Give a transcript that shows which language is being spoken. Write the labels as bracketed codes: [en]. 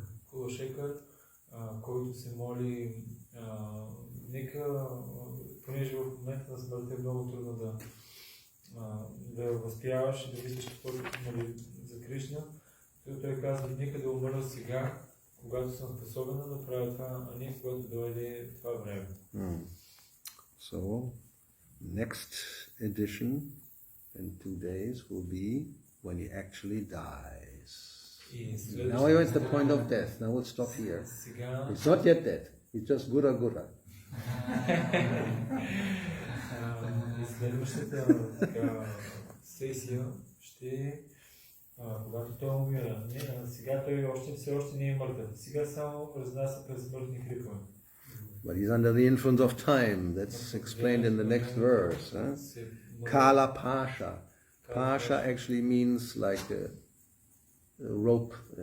[bg] Кулашекар, който се моли, нека, понеже в момента на смъртта е много трудно да възпяваш и да виждаш каквото моли за Кришна, той казва, нека да умра сега, когато съм способен да направя това, а не когато дойде това време. [en] So, next edition in 2 days will be when he actually dies. Now it's the point of death. Now we'll stop here. It's not yet dead. It's just gura gura. [bg] Следващата сесия ще когато той умира. Сега той все още не е мъртъв. Сега само разнася през смъртни хрипове. [en] But he's under the influence of time. That's explained in the next verse. Kala Pasha. Pasha actually means like a rope.